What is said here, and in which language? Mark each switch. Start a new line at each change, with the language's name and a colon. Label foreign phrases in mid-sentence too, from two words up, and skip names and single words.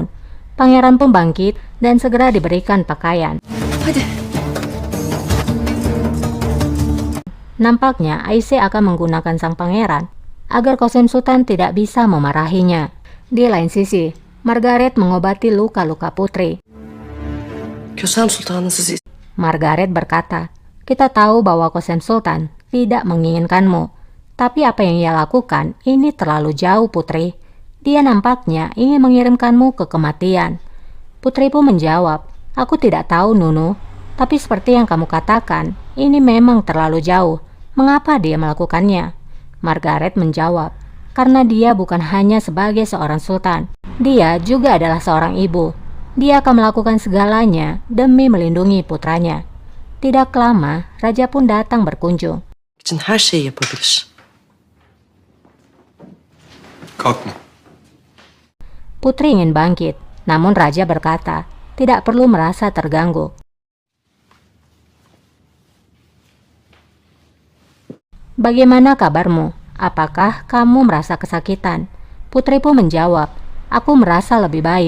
Indonesian: Pangeran pun bangkit dan segera diberikan pakaian.
Turkish: Hadi.
Indonesian: Nampaknya Aise akan menggunakan sang pangeran agar Qasem Sultan tidak bisa memarahinya. Di lain sisi, Margaret mengobati luka-luka putri.
Turkish: Kösem Sultan'ın sizi.
Indonesian: Margaret berkata, "Kita tahu bahwa Qasem Sultan tidak menginginkanmu. Tapi apa yang ia lakukan ini terlalu jauh, putri. Dia nampaknya ingin mengirimkanmu ke kematian." Putri pun menjawab, "Aku tidak tahu, Nunu. Tapi seperti yang kamu katakan, ini memang terlalu jauh. Mengapa dia melakukannya?" Margaret menjawab, "Karena dia bukan hanya sebagai seorang sultan. Dia juga adalah seorang ibu. Dia akan melakukan segalanya demi melindungi putranya." Tidak lama, raja pun datang berkunjung.
Turkish: İçin her şeyi yapabilir. Kalkma.
Indonesian: Putri ingin bangkit, namun raja berkata, tidak perlu merasa terganggu. "Bagaimana kabarmu? Apakah kamu merasa kesakitan?" Putri pun menjawab, "Aku merasa lebih baik.